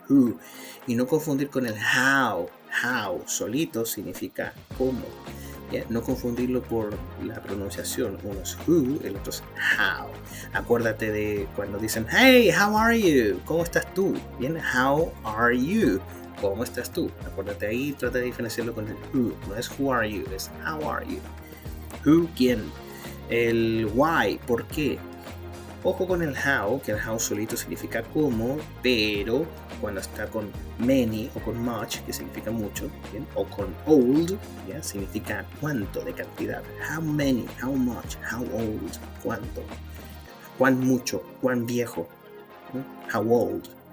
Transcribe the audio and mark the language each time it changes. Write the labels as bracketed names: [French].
[Spanish] Who. Y no confundir con el how. How solito significa cómo. ¿Ya? No confundirlo por la pronunciación. Uno es who, el otro es how. Acuérdate de cuando dicen [English] hey, how are you? [Spanish] ¿Cómo estás tú? Bien, [English] how are you? [Spanish] ¿Cómo estás tú? Acuérdate ahí, trata de diferenciarlo con el who. No es [English] who are you, es how are you. [Spanish] Who, quién. El why, ¿por qué? Ojo con el how, que el how solito significa cómo, pero cuando está con many o con much, que significa mucho, ¿bien? O con old, ¿ya? Significa cuánto, de cantidad. [English] How many, how much, how old, [Spanish] cuánto. Cuán mucho, cuán viejo. [English] How old.